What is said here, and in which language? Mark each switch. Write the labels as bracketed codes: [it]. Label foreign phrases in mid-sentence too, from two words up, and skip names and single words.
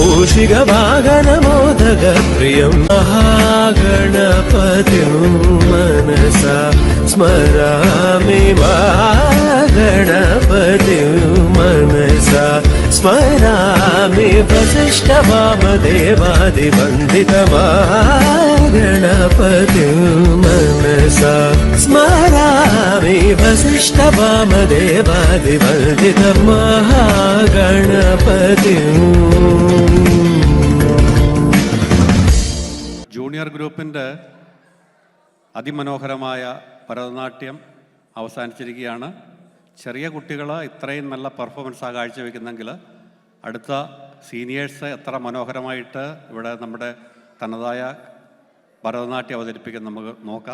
[sa] मूषिकवाहनमोदकप्रियं महागणपतिं मनसा स्मरामि महागणपतिं मनसा स्मरामि वसिष्ठवामदेवादिवन्दितमहागणपतिं मनसा स्मरामि वसिष्ठवामदेवादिवन्दितमहागणपतिम् [ml] ജൂനിയർ ഗ്രൂപ്പിൻ്റെ അതിമനോഹരമായ ഭരതനാട്യം അവസാനിച്ചിരിക്കുകയാണ്. ചെറിയ കുട്ടികൾ ഇത്രയും നല്ല പെർഫോമൻസ് കാഴ്ചവെക്കുന്നെങ്കിൽ അടുത്ത സീനിയേഴ്സ് എത്ര മനോഹരമായിട്ട് ഇവിടെ നമ്മുടെ തനതായ ഭരതനാട്യം അവതരിപ്പിക്കാൻ നമുക്ക് നോക്കാം.